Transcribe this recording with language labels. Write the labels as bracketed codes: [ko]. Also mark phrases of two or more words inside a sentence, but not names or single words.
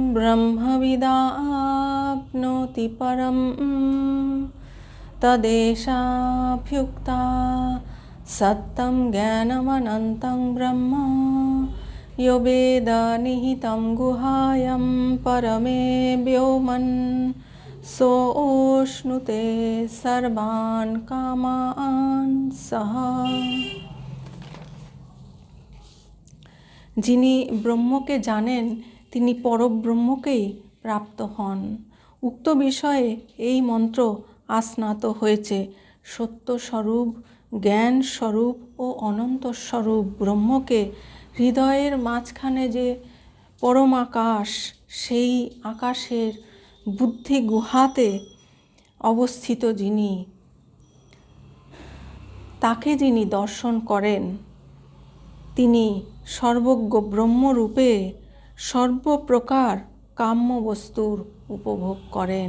[sa] ब्रह्मविदाप्नोति परं तदेशाभ्युक्ता सत्यं ज्ञानमनन्तं ब्रह्म यो वेद निहितं गुहायां परमे व्योमन् सोऽश्नुते सर्वान् कामान् सः। [bn] যিনি ব্রহ্মকে জানেন তিনি পরব্রহ্মকেই প্রাপ্ত হন। উক্ত বিষয়ে এই মন্ত্র আস্নাত হয়েছে। সত্যস্বরূপ, জ্ঞান স্বরূপ ও অনন্ত স্বরূপ ব্রহ্মকে হৃদয়ের মাঝখানে যে পরম আকাশ, সেই আকাশের বুদ্ধি গুহাতে অবস্থিত যিনি, তাকে যিনি দর্শন করেন তিনি সর্বজ্ঞ ব্রহ্মরূপে সর্বপ্রকার কাম্য বস্তুর উপভোগ করেন।